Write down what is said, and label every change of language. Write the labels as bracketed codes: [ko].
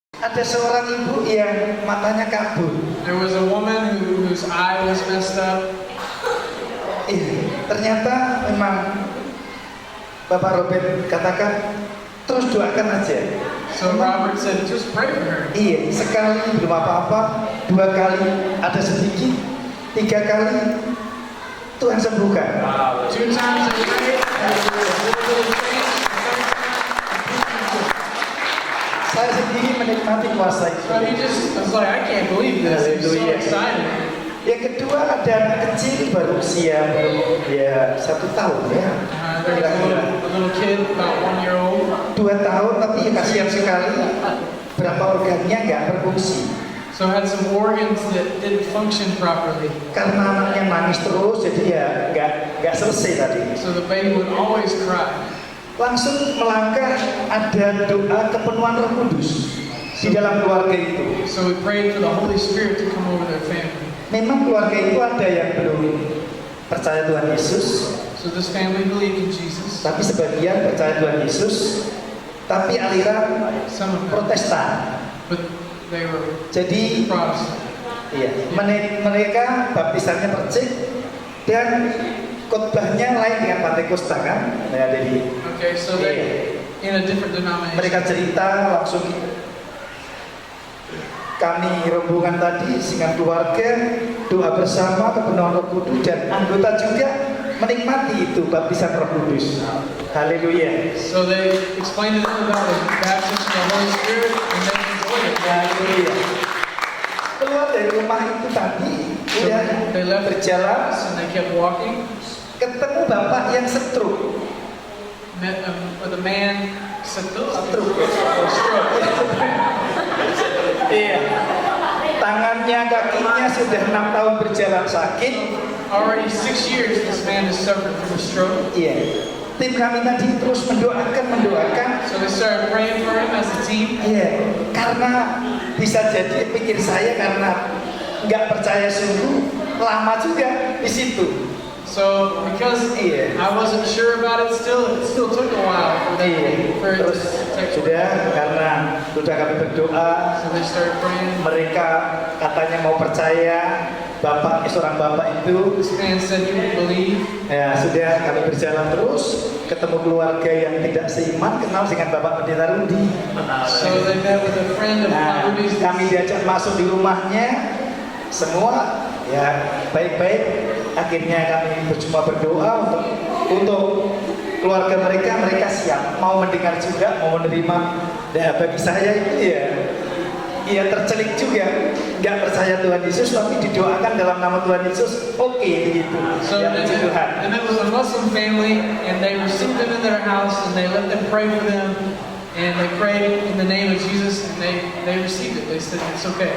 [id] ada seorang ibu yang matanya kabur. [en] There was a woman whose eye was messed up. [id] Ternyata memang Bapak Robert katakan terus doakan aja. [en] So Robert said, just pray for her. [id] Iya, sekali belum apa-apa, 2 kali ada sedikit, 3 kali Tuhan sembuhkan. [en] 2 times I prayed, [id] Saya sendiri menikmati kuasa itu. [en] so he just was like, I can't believe this. He was so excited. [id] Yang kedua ada anak kecil baru usia ya 1 tahun ya. [en] There was a little kid, about 1 year old. [id] 2 tahun tapi kasihan sekali berapa organnya nggak berfungsi. [en] So had some organs that didn't function properly. [id] Karena anaknya nangis terus jadi ya nggak selesai tadi. [en] So the baby would always cry. [id] Langsung melangkah ada doa kepenuhan Roh Kudus di dalam keluarga itu. [en] So we prayed for the Holy Spirit to come over their family. [id] Memang keluarga itu ada yang belum percaya Tuhan Yesus, [en] So this family believed in Jesus. [id] tapi sebagian percaya Tuhan Yesus, tapi aliran [en] Some of them, [id] Protestan. [en] but they were [id] Jadi [en] Protestant. [id] iya, mereka baptisannya percik dan khotbahnya lain dengan Pantekosta kan? Nah, jadi [en] Okay, so they in a different denomination. [id] mereka cerita langsung kami rombongan tadi dengan keluarga doa bersama kepenuhan Roh Kudus dan anggota juga menikmati itu baptisan Roh Kudus. Haleluya. [en] So they explained to them about the baptism of the Holy Spirit, and they enjoyed it. [id] Haleluya. Keluar dari rumah itu tadi [en] So [id] udah [en] they left the [id] berjalan [en] house and they kept walking. [id] ketemu bapak yang stroke. [en] Met with a man Stroke. stroke. [id] Iya. Tangannya, kakinya sudah 6 tahun berjalan sakit. [en] Already 6 years this man has suffered from a stroke. [id] Iya. Tim kami tadi terus mendoakan. [en] So they started praying for him as a team. [id] Iya. Karena bisa jadi pikir saya karena nggak percaya sungguh lama juga di situ. [en] So because I wasn't sure about it still took a while for it [id] Terus [en] to take [id] sudah karena sudah kami berdoa, [en] So they started praying. [id] mereka katanya mau percaya bapak seorang bapak itu. [en] This man said he would believe. [id] Ya sudah kami berjalan terus ketemu keluarga yang tidak seiman, kenal dengan Bapak Pendeta Rudi. [en] So they met with a friend of [id] Nah, [en] Rudy's. [id] kami diajak masuk di rumahnya, semua ya baik-baik. Akhirnya kami cuma berdoa untuk keluarga mereka siap mau mendengar juga, mau menerima. Dan bagi saya itu ya tercelik juga, nggak percaya Tuhan Yesus tapi didoakan dalam nama Tuhan Yesus, oke begitu. [en] So [id] Ya puji Tuhan. [en] and it was a Muslim family, and they received them in their house, and they let them pray for them, and they prayed in the name of Jesus, and they received it. They said it's okay.